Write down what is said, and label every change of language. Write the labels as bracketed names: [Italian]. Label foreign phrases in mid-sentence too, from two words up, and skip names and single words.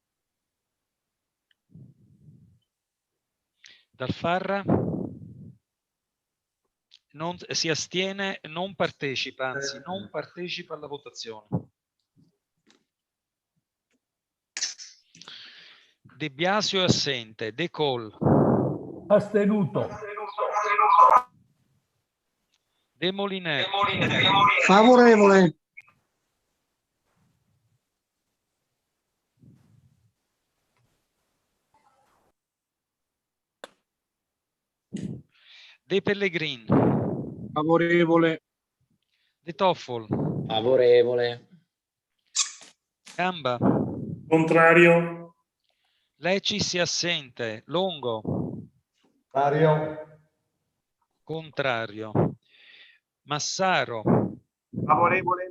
[Italian] Dalfarra. Si astiene, non partecipa, anzi non partecipa alla votazione. De Biasio è assente. De Col. Astenuto. De Molinè. Favorevole. De Pellegrin. Favorevole. De Toffol. Favorevole. Gamba. Contrario. Lecis è assente. Longo. Contrario. Contrario. Massaro. Favorevole.